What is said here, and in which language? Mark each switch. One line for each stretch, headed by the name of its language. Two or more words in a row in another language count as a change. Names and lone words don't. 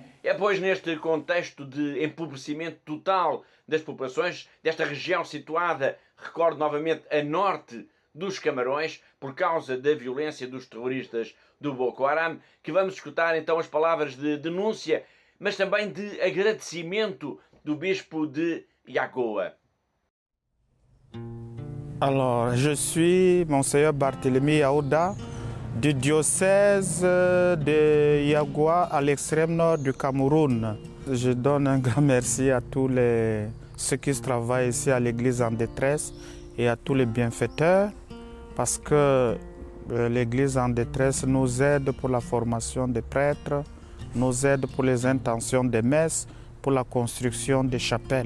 Portuguese: É, pois, neste contexto de empobrecimento total das populações desta região situada, recordo novamente, a norte dos Camarões, por causa da violência dos terroristas do Boko Haram, que vamos escutar então as palavras de denúncia, mas também de agradecimento do bispo de Yagoa.
French: Alors, je suis Monseigneur Barthélemy Aouda du diocèse de Yagua à l'extrême nord du Cameroun. Je donne un grand merci à tous ceux qui travaillent ici à l'église en détresse et à tous les bienfaiteurs parce que l'église en détresse nous aide pour la formation des prêtres, nous aide pour les intentions des messes, pour la construction des chapelles.